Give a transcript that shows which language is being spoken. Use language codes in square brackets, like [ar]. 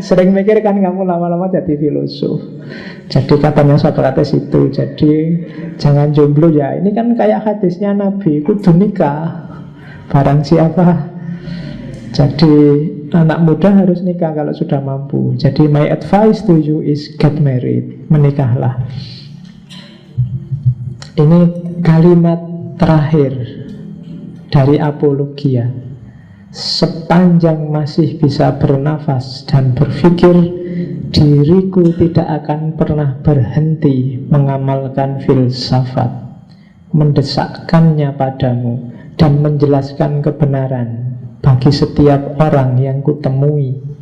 [id] sering mikir kan kamu lama-lama jadi filosof. Jadi katanya Socrates itu, jadi jangan jomblo ya. Ini kan kayak hadisnya Nabi, kudu nikah. Barang siapa. Jadi anak muda harus nikah kalau sudah mampu. Jadi [en] my advice to you is get married. [id] Menikahlah. Ini kalimat terakhir dari Apologia. Sepanjang masih bisa bernafas dan berpikir, diriku tidak akan pernah berhenti mengamalkan filsafat, mendesakkannya padamu, dan menjelaskan kebenaran bagi setiap orang yang kutemui.